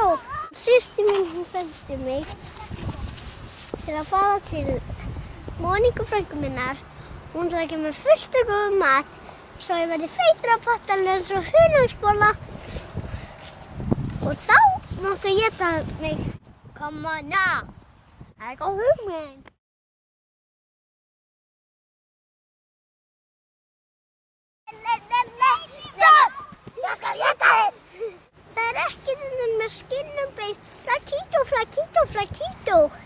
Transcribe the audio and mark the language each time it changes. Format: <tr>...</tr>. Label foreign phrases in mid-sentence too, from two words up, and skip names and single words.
<is>Systir mín, hún sendi mig til að fara til Moniku frænku minnar. Hún ætlar að gefa mér fullt af góðum mat svo ég verði feitur á pottalegu eins og hunangsbolla. Og þá máttu að éta mig.</is> <en>Come on now.</en> <is>Það er góð hugmynd. Ég skal éta þig! Það er ekki þennan með skinn og bein. Flakito, flakito, flakito.</is>